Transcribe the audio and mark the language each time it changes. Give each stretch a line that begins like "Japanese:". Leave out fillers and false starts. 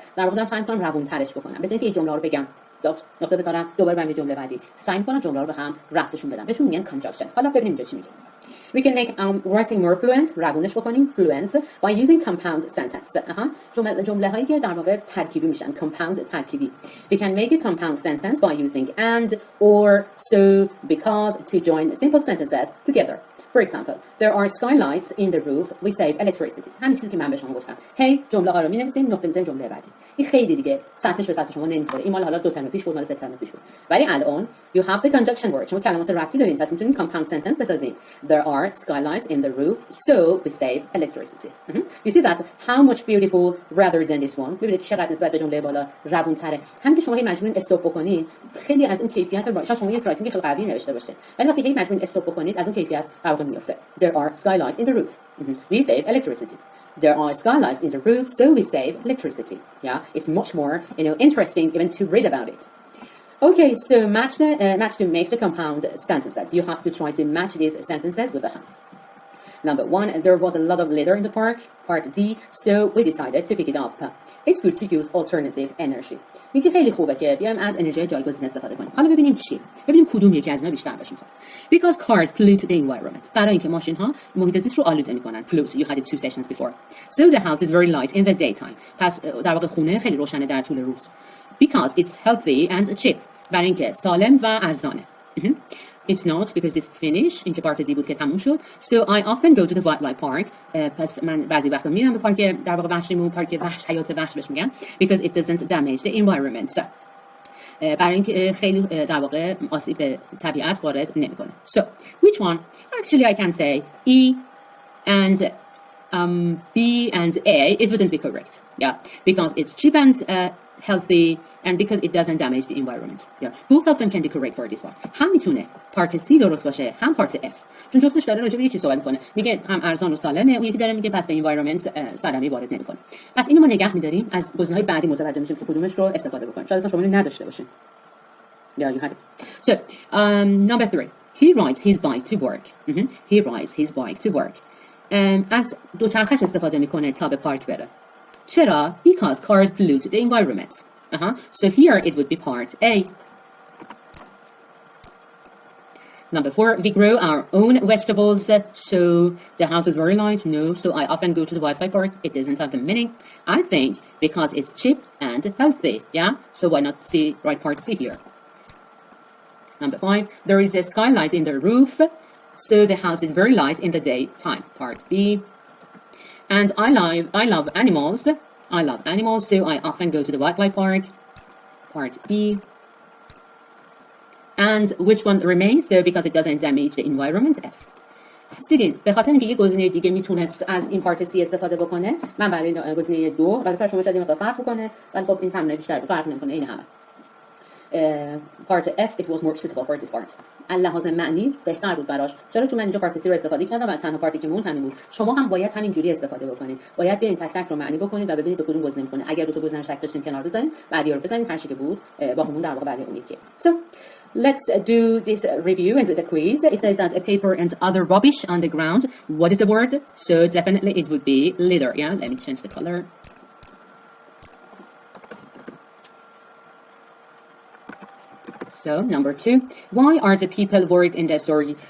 Persian: در واقع دارم سعی می‌کنم روون‌ترش بکنم. به جای اینکه این جمله رو بگم نقطه بذارم دوباره برم جمله بعدی، سعی می‌کنم جمله رو به هم ربطشون بدم. بهشون میگن conjunction. حالا ببینیم اینجا چی میگه.
English: We can make writing more fluent.
Persian: روونش بکنیم
English: fluent by using compound sentence.
Persian: جمله هایی که در واقع ترکیبی میشن.
English: compound ترکیبی. We can make a compound sentence by using and, or, so, because to join simple sentences together. For example, there are skylights in the roof. We save electricity.
Persian: همین چیزی که من به شما گفتم. هی جمله ها رو می‌نویسیم، نقطه می‌زنیم جمله بعدی. این خیلی دیگه سطحش به سطح شما نمی‌خوره. این مال حالا 2 ترم پیش بود، مال 3 ترم پیش بود. ولی الان
English: you have the conjunction word.
Persian: شما کلمات ربطی دارین، پس می‌تونین compound sentence بسازین.
English: There are skylights in the roof, so we save electricity. You see that how much beautiful rather than this one.
Persian: ببینید چقدر نسبت به جمله بالا روون‌تره. همین که شما هی مجبورین استاپ بکنین، خیلی از اون کیفیت شاید شما یه رایتینگ خیلی قوی نوشته باشه. ولی وقتی هی مجبورین استاپ بکنید، از اون کیفیت واقعا میفته.
English: There are skylights in the roof. We save electricity. There are skylights in the roof, so we save electricity. Yeah, it's much more, interesting even to read about it. Okay, so match to make the compound sentences. You have to try to match these sentences with the house. Number 1, there was a lot of litter in the park. Part D, so we decided to pick it up. It's good to use alternative energy.
Persian: میگه خیلی خوبه که بیایم از انرژی جایگزین استفاده کنیم. حالا ببینیم چی؟ ببینیم کدوم یکی از اینا بیشتر بهش میخوره.
English: Because cars pollute the environment.
Persian: برای اینکه ماشین ها محیط زیست رو آلوده میکنن.
English: Pollute. You had it 2 sessions before. So the house is very light in the daytime.
Persian: پس در واقع خونه خیلی روشنه در طول روز.
English: Because it's healthy and cheap.
Persian: برای اینکه سالم و ارزانه.
English: It's not because this finish
Persian: این که پارت دی بود که تموم شد.
English: So I often go to the wildlife park.
Persian: پس من بعضی وقتا میرم به پارک در واقع وحشیمون، پارک وحش، حیات وحش بهش میگن.
English: Because it doesn't damage the environment.
Persian: برای اینکه خیلی در واقع آسیب به طبیعت وارد نمیکنه.
English: So which one? Actually I can say E and B and A. It wouldn't be correct. Yeah, because it's cheap and healthy and because it doesn't damage the environment. Yeah, both of them can be correct for this one.
Persian: هم میتونه پارت C درست باشه، هم پارت F. چون جفتش داره راجع به یه چیز صحبت میکنه. میگه هم ارزان و سالمه، اون یکی داره میگه پس به environment صدمه‌ای وارد نمیکنه. پس اینو ما نگه می‌داریم، از گزینه‌های بعدی متوجه میشیم که کدومش رو استفاده بکنیم. شاید اصلا شما اینو نداشته باشین.
English: Yeah, you had it. So, number 3. He rides his bike to work. He rides his bike to work.
Persian: از دوچرخش استفاده میکنه تا به پارک بره.
English: چرا؟ Because cars pollute the environment. So here it would be part A. Number 4, we grow our own vegetables. So the house is very light. No, so I often go to the wildlife park. It doesn't have the meaning. I think because it's cheap and healthy. Yeah, so why not see right part C here? Number 5, there is a skylight in the roof. So the house is very light in the daytime. Part B. And I love animals. I love animals, so I often go to the wildlife park. Part B. And which one remains? So because it doesn't damage the environment, F.
Persian: پس دیدین به خاطر اینکه یه گزینه دیگه میتونست از این پارت C استفاده بکنه، من برای گزینه 2 البته شما شاید این مقدار فرق بکنه، ولی خب این تمرین بیشتر فرق نمیکنه، این همه.
English: Part F it was more suitable for this part.
Persian: لحاظ معنی بهتر بود براش. چرا؟ چون من اینجا پارت C رو استفاده کردم و تنها پارتی که مون همین بود. شما هم باید همین جوری استفاده بکنید. باید بیاین تک تک رو معنی بکنید و ببینید به کدوم گزینه میخونه. اگر دو تا گزینه شک داشتین کنار بزنید، بعدی رو بزنید، هر چی که بود با همون در واقع بعدی اون یکی.
English: So let's do this review and the quiz. It says that a paper and other rubbish on the ground. What is the word? So definitely it would be litter. Yeah, let me change the color. So, number 2, why are the people worried in the story?